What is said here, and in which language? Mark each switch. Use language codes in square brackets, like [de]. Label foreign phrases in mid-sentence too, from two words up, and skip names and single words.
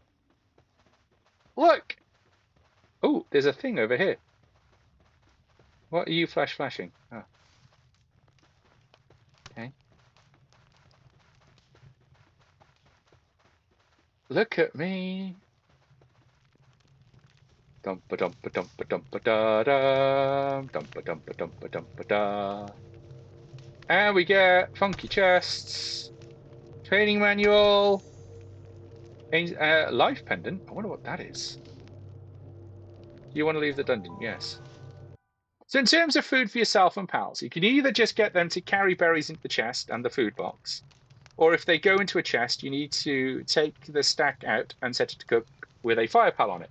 [en] Look! Oh, there's a thing over here. What are you flashing? Oh. Okay. Look at me. Dumpa dumpa dumpa dumpa da da. Dumpa dumpa dumpa dumpa da. And we get funky chests. Training manual. Life pendant. I wonder what that is. Do you want to leave the dungeon? Yes. So in terms of food for yourself and pals, you can either just get them to carry berries into the chest and the food box, or if they go into a chest, you need to take the stack out and set it to cook with a fire pal on it.